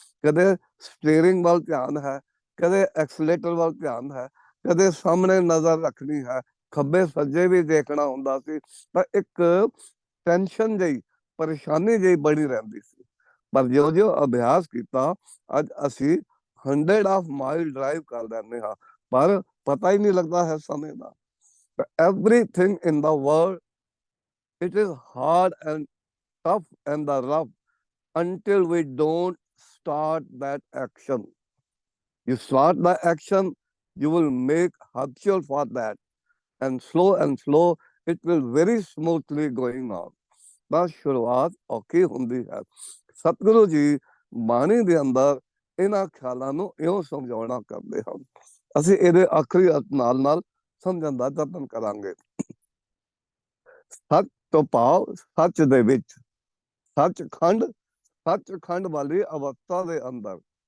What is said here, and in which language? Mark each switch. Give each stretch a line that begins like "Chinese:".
Punjabi: ਕਦੇ ਸਟੀਅਰਿੰਗ ਵੱਲ ਧਿਆਨ ਹੈ, ਕਦੇ ਐਕਸਲੇਟਰ ਵੱਲ ਧਿਆਨ ਹੈ, ਕਦੇ ਸਾਹਮਣੇ ਨਜ਼ਰ ਰੱਖਣੀ ਹੈ, ਖੱਬੇ ਸੱਜੇ ਵੀ ਦੇਖਣਾ ਹੁੰਦਾ ਸੀ। ਤਾਂ ਇੱਕ ਟੈਨਸ਼ਨ ਜਿਹੀ, ਪਰੇਸ਼ਾਨੀ ਜਿਹੀ ਬਣੀ ਰਹਿੰਦੀ ਸੀ। ਪਰ ਜਿਉਂ-ਜਿਉਂ ਅਭਿਆਸ ਕੀਤਾ, ਅੱਜ ਅਸੀਂ 100 ਆਫ ਮਾਈਲ ਡਰਾਈਵ ਕਰ ਲੈਂਦੇ ਹਾਂ, ਪਰ ਪਤਾ ਹੀ ਨਹੀਂ ਲੱਗਦਾ ਹੈ ਸਮੇਂ ਦਾ।
English: Everything in the world, it is hard and tough and the rough until we don't start that action. You start the action, you will make habitual for that, and slow it will very smoothly going on.
Punjabi: ਤਾਂ ਸ਼ੁਰੂਆਤ ਔਖੀ ਹੁੰਦੀ ਹੈ। ਸਤਿਗੁਰੂ ਜੀ ਬਾਣੀ ਦੇ ਅੰਦਰ ਇਹਨਾਂ ਖਿਆਲਾਂ ਨੂੰ ਇਉਂ ਸਮਝਾਉਣਾ ਕਰਦੇ ਹਨ। ਅਸੀਂ ਇਹਦੇ ਆਖਰੀ ਅਰਥ ਨਾਲ ਸਮਝਣ ਦਾ ਯਤਨ ਕਰਾਂਗੇ। ਸੱਚ ਤੋਂ ਭਾਵ ਸੱਚ ਦੇ ਵਿੱਚ, ਸੱਚਖੰਡ ਵਾਲੀ ਅਵਸਥਾ ਦੇ ਅੰਦਰ।